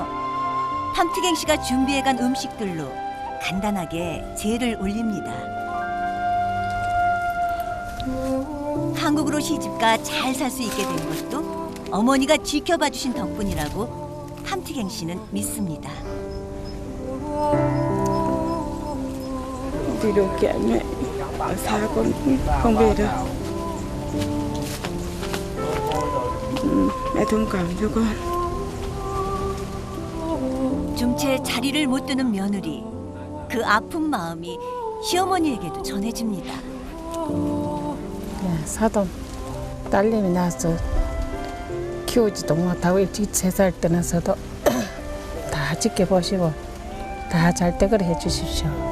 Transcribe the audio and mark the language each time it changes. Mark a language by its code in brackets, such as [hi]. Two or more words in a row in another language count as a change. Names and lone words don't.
[ko] 밤투갱 씨가 준비해간 음식들로 간단하게 제를 올립니다. 한국으로 시집가 잘 살 수 있게 된 것도 어머니가 지켜봐 주신 덕분이라고 함티갱 씨는 믿습니다. [vi] Điều kiện mẹ ở xa con không về được. Mẹ thông cảm cho con. [ko] 좀 채 자리를 못 드는 며느리. 그 아픈 마음이 시어머니에게도 전해집니다. 야, 사돈 딸내미 낳아서 키우지도 못하고 일찍 3살 떠나서도 다 지켜보시고 다 잘 되거라 해주십시오.